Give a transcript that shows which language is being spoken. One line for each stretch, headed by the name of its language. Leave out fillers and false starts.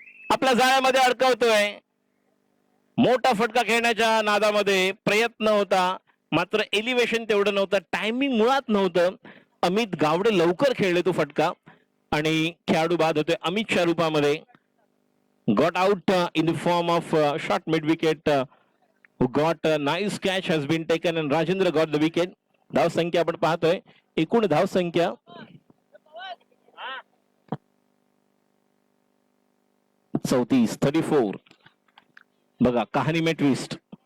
Marathi: आपल्या जाळ्यामध्ये अडकवतोय. मोठा फटका खेळण्याच्या नादामध्ये प्रयत्न होता, मात्र एलिव्हेशन तेवढं नव्हतं, टायमिंग मुळात नव्हतं. अमित गावडे लवकर खेळले तो फटका आणि खेळाडू बाद होतोय अमितच्या रूपामध्ये.
English: Got out in the form of short mid wicket. Got nice catch has been taken and Rajendra got the wicket.
Marathi: धाव संख्या आपण पाहतोय. एकूण धाव संख्या 34. बघा
Hindi: कहाणी में ट्विस्ट.